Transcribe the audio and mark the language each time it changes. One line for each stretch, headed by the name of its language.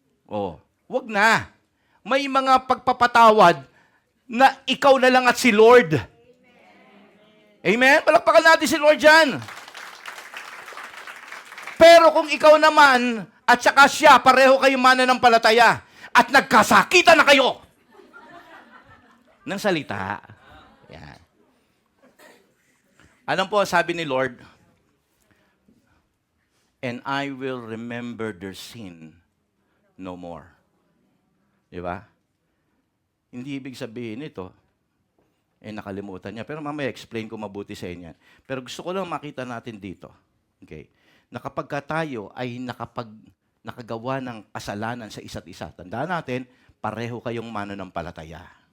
Filipino: Oh, wag na. May mga pagpapatawad na ikaw na lang at si Lord. Amen? Palakpakan natin si Lord dyan. Pero kung ikaw naman at saka siya, pareho kayong mananampalataya at nagkasakitan na kayo ng salita. Yan. Alam po, sabi ni Lord,
English: and I will remember their sin no more.
Filipino: Di ba? Hindi ibig sabihin ito, nakalimutan niya. Pero mamaya explain ko mabuti sa inyo. Pero gusto ko lang makita natin dito. Okay. Na kapag tayo ay nakagawa ng kasalanan sa isa't isa, tandaan natin, pareho kayong mananampalataya.